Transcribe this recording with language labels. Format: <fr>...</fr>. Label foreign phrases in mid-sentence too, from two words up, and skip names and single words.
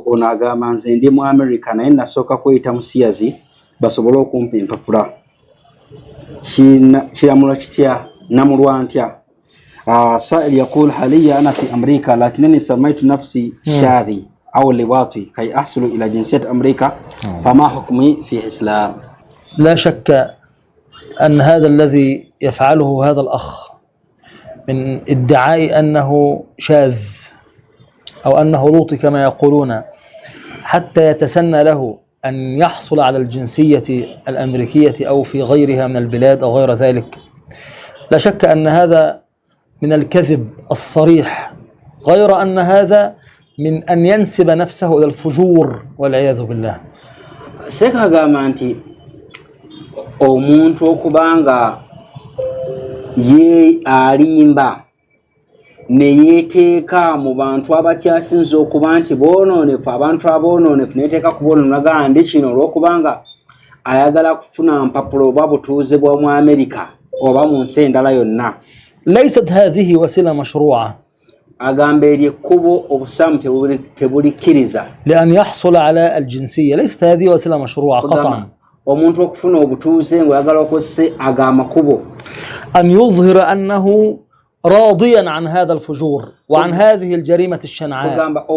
<lg>ono agamba nze ndi mu America naye nasooka kweyita musiyazi basobole okumpa empapula. Kiramulo kitya namulwa ntya?</lg> <ar>سائل يقول حاليا أنا في أمريكا لكنني سميت نفسي شاذي أو لواطي كي أحصل إلى جنسية أمريكا فما حكمي في الإسلام؟ لا شك أن هذا الذي يفعله هذا الأخ من ادعاء أنه شاذ أو أنه لوطي كما يقولون حتى يتسنى له أن يحصل على الجنسية الأمريكية أو في غيرها من البلاد أو غير ذلك، لا شك أن هذا من الكذب الصريح، غير أن هذا من أن ينسب نفسه إلى الفجور والعياذ بالله.</ar> <lg>Seka gamba nti omuntu okubanga ye alimba ne yeteeka mu bantu abakyasinza okuba nti boonoonefu, abantu aboononefu neteeka ku boonoonagala ndi kino olw'okubanga ayagala kufuna mpapula oba butuuze bw'omu Amerika oba mu nsi endala yonna.</lg> <ar>ليست هذه وسيلة مشروعة لأن يحصل على الجنسية، ليست هذه وسيلة مشروعة قطعا. أن يظهر أنه راضيا عن هذا الفجور وعن هذه الجريمة الشنعاء.</ar>